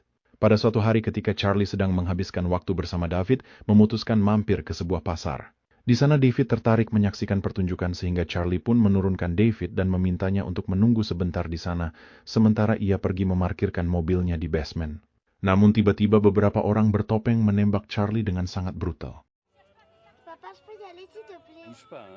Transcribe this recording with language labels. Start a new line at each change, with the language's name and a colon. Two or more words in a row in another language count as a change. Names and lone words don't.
Indonesian: Pada suatu hari ketika Charlie sedang menghabiskan waktu bersama David, memutuskan mampir ke sebuah pasar. Di sana David tertarik menyaksikan pertunjukan sehingga Charlie pun menurunkan David dan memintanya untuk menunggu sebentar di sana, sementara ia pergi memarkirkan mobilnya di basement. Namun tiba-tiba beberapa orang bertopeng menembak Charlie dengan sangat brutal.
French: Papa, je peux y aller, s'il te plaît? Bouge pas, hein.